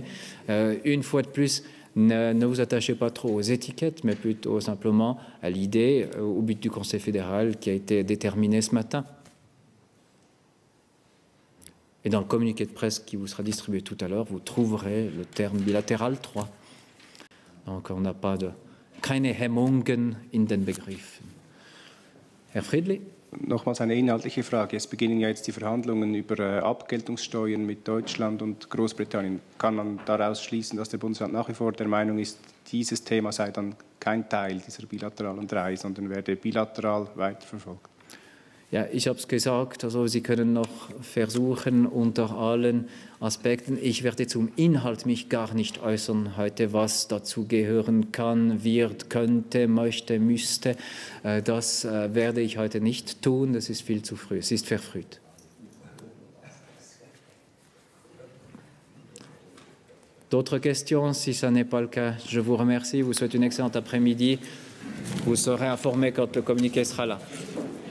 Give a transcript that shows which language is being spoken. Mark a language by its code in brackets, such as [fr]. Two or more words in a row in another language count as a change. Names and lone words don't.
[fr] Une fois de plus, ne vous attachez pas trop aux étiquettes, mais plutôt simplement à l'idée, au but du Conseil fédéral qui a été déterminé ce matin. Et dans le communiqué de presse qui vous sera distribué tout à l'heure, vous trouverez le terme bilatéral 3. Donc on n'a pas de... [de] keine Hemmungen in den Begriffen. Herr Friedli? Nochmals eine inhaltliche Frage. Es beginnen ja jetzt die Verhandlungen über Abgeltungssteuern mit Deutschland und Großbritannien. Kann man daraus schließen, dass der Bundesrat nach wie vor der Meinung ist, dieses Thema sei dann kein Teil dieser bilateralen 3, sondern werde bilateral weiterverfolgt? Ja, ich habe es gesagt, also Sie können noch versuchen unter allen Aspekten. Ich werde zum Inhalt mich gar nicht äußern heute, was dazu gehören kann, wird, könnte, möchte, müsste. Das werde ich heute nicht tun, das ist viel zu früh, es ist verfrüht. [fr] D'autres questions? Si ce n'est pas le cas, je vous remercie, vous souhaite une excellente après-midi. Vous serez informé quand le communiqué sera là.